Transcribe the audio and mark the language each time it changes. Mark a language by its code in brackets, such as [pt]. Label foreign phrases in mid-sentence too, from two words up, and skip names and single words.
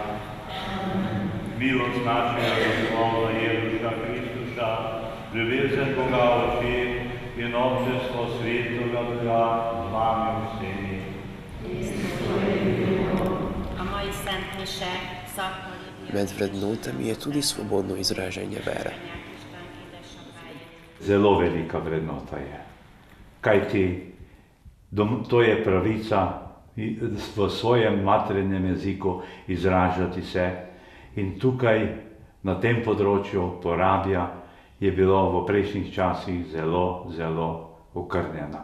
[sl] milost našega Gospoda Jezusa Kristusa, ljubezen Boga Otca in občestvo Svetega Duha z vami vsemi. [hu] A mai szent mise szakmai. [sl] Med vrednotami je tudi svobodno izražanje vere. Zelo velika vrednota je, kajti to je pravica v svojem materinem jeziku izražati se, in tukaj na tem področju porabja je bilo v prejšnjih časih zelo, zelo okrnjena.